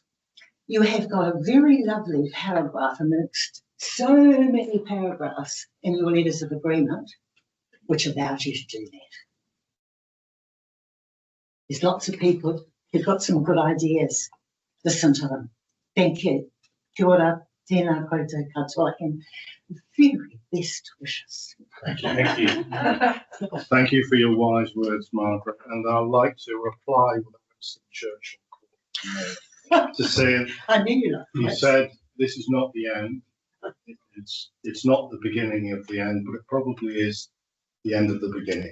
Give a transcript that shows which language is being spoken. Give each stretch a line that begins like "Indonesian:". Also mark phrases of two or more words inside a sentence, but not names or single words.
English: You have got a very lovely paragraph amongst so many paragraphs in your letters of agreement, which allows you to do that. There's lots of people who've got some good ideas. Listen to them. Thank you.
Māori: Kia ora, tēnā koutou katoa,
English: and very best wishes. Thank you. Thank you for your wise words, Margaret. And I'd like to reply with a Winston Churchill quote to say, I knew you loved you that. said, this is not the end. It's not the beginning of the end, but it probably is the end of the beginning.